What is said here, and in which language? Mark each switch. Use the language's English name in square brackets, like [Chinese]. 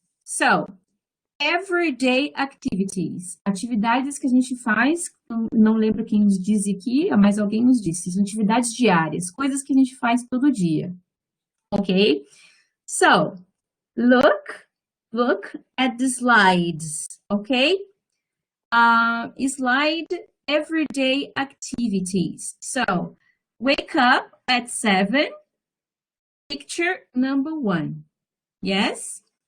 [English] So, everyday activities. [Portuguese] Atividades que a gente faz, não lembro quem nos disse aqui, mas alguém nos disse. São atividades diárias, coisas que a gente faz todo dia. Ok? [English] So, look at the slides, okay? Slide everyday activities. So, wake up at 7, picture number 1. Yes?